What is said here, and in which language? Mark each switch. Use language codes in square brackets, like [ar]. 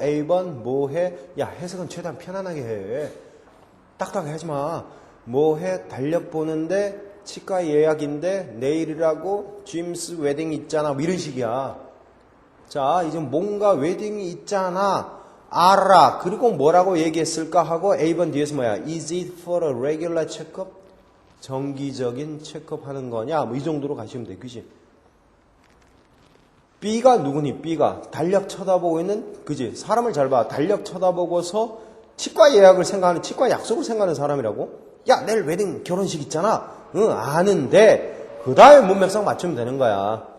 [ko] A번 뭐해? 야, 해석은 최대한 편안하게 해. 딱딱하게 하지 마. 뭐해? 달력 보는데 치과 예약인데 내일이라고 짐스 웨딩 있잖아. 뭐 이런 식이야. 자, 이제 뭔가 웨딩이 있잖아. 알아. 그리고 뭐라고 얘기했을까 하고 A번 뒤에서 뭐야? [en] Is it for a regular checkup? [ko] 정기적인 체크업 하는 거냐? 뭐 이 정도로 가시면 돼. 그지? B가 누구니? B가 달력 쳐다보고 있는, 그지? 사람을 잘 봐. 달력 쳐다보고서 치과 예약을 생각하는, 치과 약속을 생각하는 사람이라고? 야, 내일 웨딩 결혼식 있잖아. 응, 아는데 그 다음에 문맥상 맞추면 되는 거야.